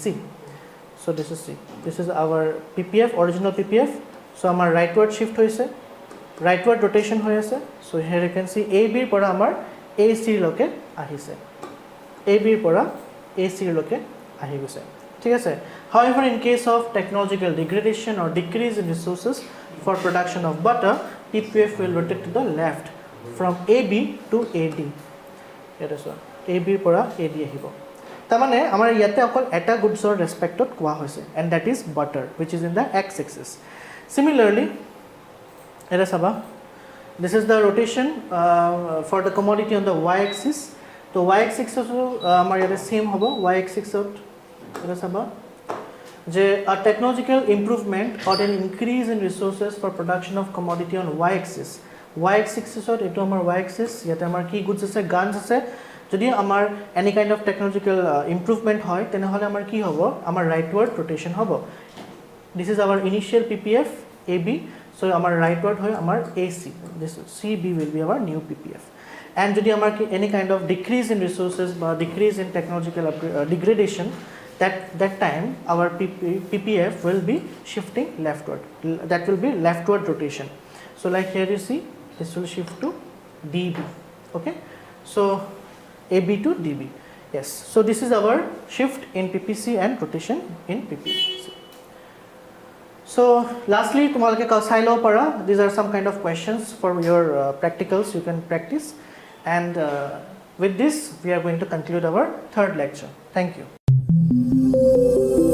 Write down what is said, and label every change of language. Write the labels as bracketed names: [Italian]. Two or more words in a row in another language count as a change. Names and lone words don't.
[English] So this is C, this is our PPF, original PPF. [Assamese] So amar [English] rightward shift [Assamese] hoise, [English] rightward rotation [Assamese] হয় আছে. [English] So here you can see [Assamese] AB পৰা আমাৰ AC লৈকে আহিছে, AB পৰা AC লৈকে আহি গৈছে. ঠিক আছে? [English] However, in case of technological degradation or decrease in resources for production of butter, PPF will rotate to the left from AB to AD. It is one [Assamese] AB পৰা AD আহিব। তেনেহলে আমাৰ য'ত অকল এটা [English] goods or respect [Assamese] ত কোৱা হৈছে, [English] and that is butter, which is in the x axis. Similarly, [Assamese] এটা চাবা, [English] this is the rotation for the commodity on the y axis. [Assamese] So [English] y axis [Assamese] আমাৰ য'ত same hobo, [English] y axis [Assamese] ত এটা চাবা যে [English] a technological improvement or an increase in resources for production of commodity on y axis. Y axis [Assamese] ত এতো আমাৰ [English] y axis, [Assamese] য'ত আমাৰ কি goods আছে, guns আছে. যদি আমাৰ [English] any kind of technological improvement [Assamese] হয় তেনেহলে আমাৰ কি হ'ব, আমাৰ [English] rightward rotation [Assamese] hobo. [English] This is our initial PPF AB, [Assamese] so amar rightward hoy amar [English] AC. This CB will be our new PPF. And [Assamese] যদি আমাৰ কি [English] any kind of decrease in resources or decrease in technological degradation, that time our PPF will be shifting leftward. That will be leftward rotation. So like here you see this will shift to DB. Okay, so AB to DB. Yes, so this is our shift in PPC and rotation in PPC. So lastly [Assamese] তোমালোকে চাই ল'ব পাৰা, [English] these are some kind of questions for your practicals you can practice, and with this we are going to conclude our third lecture. Thank you.